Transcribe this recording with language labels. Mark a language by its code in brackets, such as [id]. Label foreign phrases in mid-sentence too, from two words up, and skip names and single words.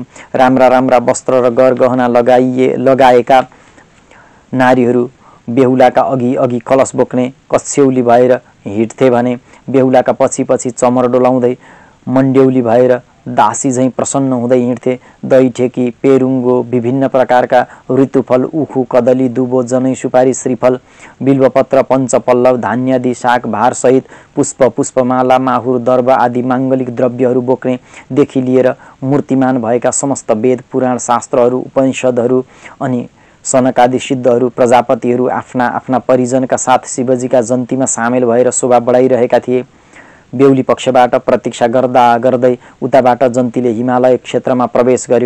[ne] राम्रा राम्रा वस्त्र र गरगहना लगाएका नारीहरू बेहुलाका अघि अघि कलश बोक्ने कच्छ्यौली भएर हिँड्थे भने बेहुलाका पछि पछि चमर डोलाउँदै मण्ड्यौली भएर दासी झैँ प्रसन्न हुँदै हिँड्थे। दही, ठेकी, पेरुङ्गो, विभिन्न प्रकारका ऋतुफल, उखु, कदली, दुबो, जनै, सुपारी, श्रीफल, बिल्वपत्र, पञ्चपल्लव, धान्यादि शाक भारसहित पुष्प, पुष्पमाला, माहुर, दर्भ आदि माङ्गलिक द्रव्यहरू बोक्नेदेखि लिएर मूर्तिमान भएका समस्त वेद, पुराण, शास्त्रहरू, उपनिषदहरू अनि सनकादि सिद्धहरू, प्रजापतिहरू आफ्ना आफ्ना परिजनका साथ शिवजीका जन्तीमा सामेल भएर शोभा बढाइरहेका थिए। बेहुली पक्षबाट प्रतीक्षा गर्दा गर्दै उताबाट जन्तीले हिमालय क्षेत्रमा प्रवेश गर्यो।